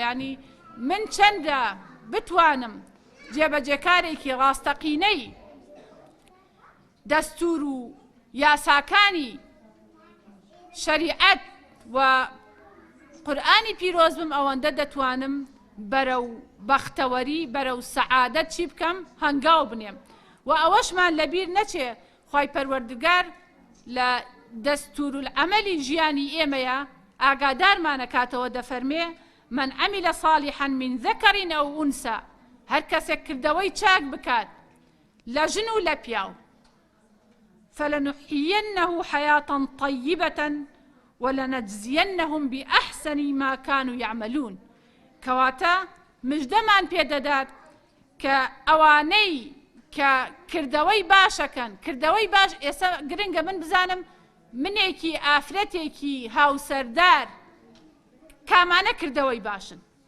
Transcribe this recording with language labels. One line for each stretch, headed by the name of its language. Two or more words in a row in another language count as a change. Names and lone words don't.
Central Kurdish: یعنی من چەندە بتوانم جێبەجێکارێکی ڕاستەقینەی دەستور و یاساکانی شەریعەت و قورئانی پیرۆز بم ئەوەندە دەتوانم بەرەو بەختەوەری بەرەو سەعادەت چی بکەم هەنگاو بنێم. و ئەوەشمان لەبیر نەچێ خوای پەروەردگار لە دەستور العەمەلی ژیانی ئێمەیە ئاگادارمانەکاتەوە دەفەرمێ
Arabic: من عمل صالحا من ذكر أو أنثى
Central Kurdish: هەر کەسێک کردەوەی چاک بکات لە ژن و لە پیاو
Arabic: فلنحيينه حياة طيبة ولنجزينهم بأحسن ما كانوا يعملون.
Central Kurdish: كواتا مجدمان پێدەدات کە ئەوانەی کە کردەوەی باشەکەن، کردەوەی باش ئێستا گرنگە من بزانم منێکی ئافرەتێکی هاوسەردار کامانە کردەوەی باشن.